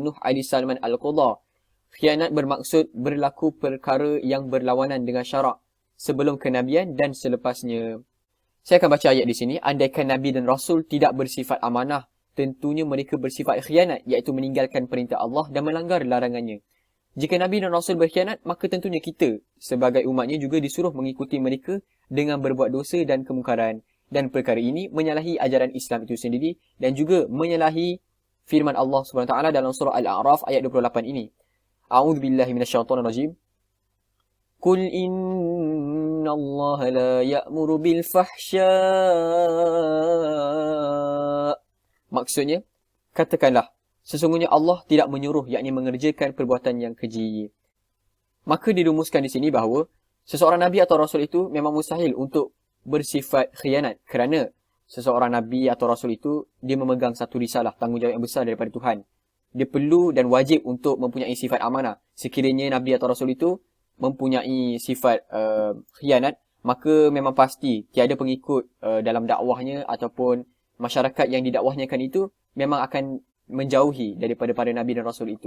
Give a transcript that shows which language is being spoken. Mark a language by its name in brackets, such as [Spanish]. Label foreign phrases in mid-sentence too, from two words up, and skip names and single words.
[Malay] Nuh Ali Salman Al-Qudha. Khianat bermaksud berlaku perkara yang berlawanan dengan syarak sebelum kenabian dan selepasnya. Saya akan baca ayat di sini. Andaikan Nabi dan Rasul tidak bersifat amanah, tentunya mereka bersifat khianat, iaitu meninggalkan perintah Allah dan melanggar larangannya. Jika Nabi dan Rasul berkhianat, maka tentunya kita sebagai umatnya juga disuruh mengikuti mereka dengan berbuat dosa dan kemungkaran. Dan perkara ini menyalahi ajaran Islam itu sendiri dan juga menyalahi firman Allah SWT dalam surah Al-A'raf ayat 28 ini. [Arabic] أعوذ بالله من الشيطان الرجيم. قل إن الله لا يأمر بالفحشاء. [Malay] Maksudnya, katakanlah, sesungguhnya Allah tidak menyuruh, yakni mengerjakan perbuatan yang keji. Maka dirumuskan di sini bahawa seseorang Nabi atau Rasul itu memang mustahil untuk bersifat khianat, kerana seseorang Nabi atau Rasul itu dia memegang satu risalah, tanggungjawab yang besar daripada Tuhan. Dia perlu dan wajib untuk mempunyai sifat amanah. Sekiranya Nabi atau Rasul itu mempunyai sifat khianat, maka memang pasti tiada pengikut dalam dakwahnya ataupun masyarakat yang didakwahnya itu memang akan menjauhi daripada para Nabi dan Rasul itu.